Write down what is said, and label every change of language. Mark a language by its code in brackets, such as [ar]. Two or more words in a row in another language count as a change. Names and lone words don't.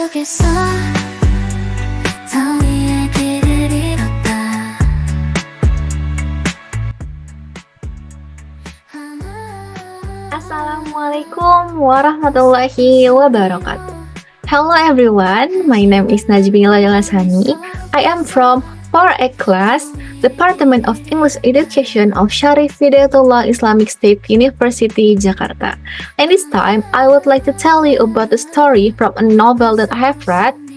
[ko] 속에서 더 이야기를 잃었다. [ar] السلام عليكم ورحمة الله وبركاته. [en] Hello everyone, my name is Najmila Jalasani. I am from 4A class, Department of English Education of Syarif Hidayatullah Islamic State University, Jakarta. And this time, I would like to tell you about a story from a novel that I have read.